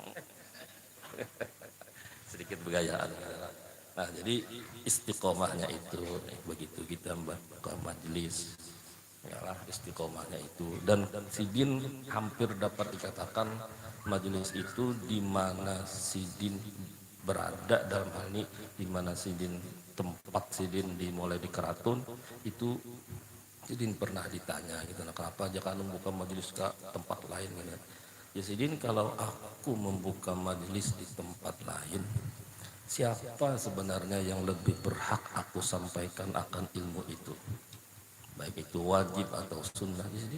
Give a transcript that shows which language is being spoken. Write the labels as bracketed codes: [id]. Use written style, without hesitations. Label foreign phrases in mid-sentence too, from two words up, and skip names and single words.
[id] Sedikit begayaan. Nah, jadi istiqomahnya itu begitu kita ke majelis yalah istiqomahnya itu dan Sidin hampir dapat dikatakan majelis itu di mana Sidin berada dalam hal ini di mana Sidin tempat Sidin dimulai di Keratun itu Sidin pernah ditanya gitu nah kenapa jangan membuka majelis ke tempat lain gitu. Ya Sidin kalau aku membuka majelis di tempat lain siapa sebenarnya yang lebih berhak aku sampaikan akan ilmu itu baik itu wajib atau sunnah jadi